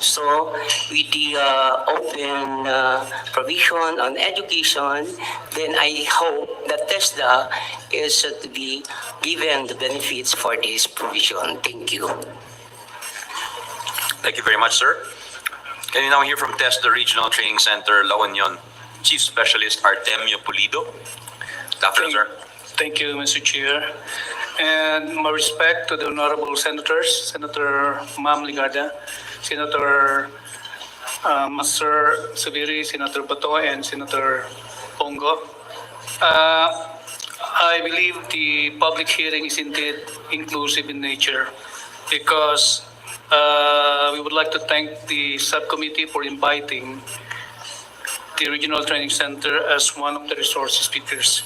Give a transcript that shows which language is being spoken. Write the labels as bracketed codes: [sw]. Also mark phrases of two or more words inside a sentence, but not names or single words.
[en] So with the open provision on education, then I hope that TESDA is to be given the benefits for this provision. Thank you. Thank you very much, sir. Can you now hear from TESDA Regional Training Center, La Union, Chief Specialist Artemio Pulido? Good afternoon, sir. Thank you, Mr. Chair. And my respect to the honorable senators, Senator Ma'am Legarda, Senator Master Zubiri, Senator Bato, and Senator Bongo. I believe the public hearing is indeed inclusive in nature because we would like to thank the subcommittee for inviting the Regional Training Center as one of the resource speakers.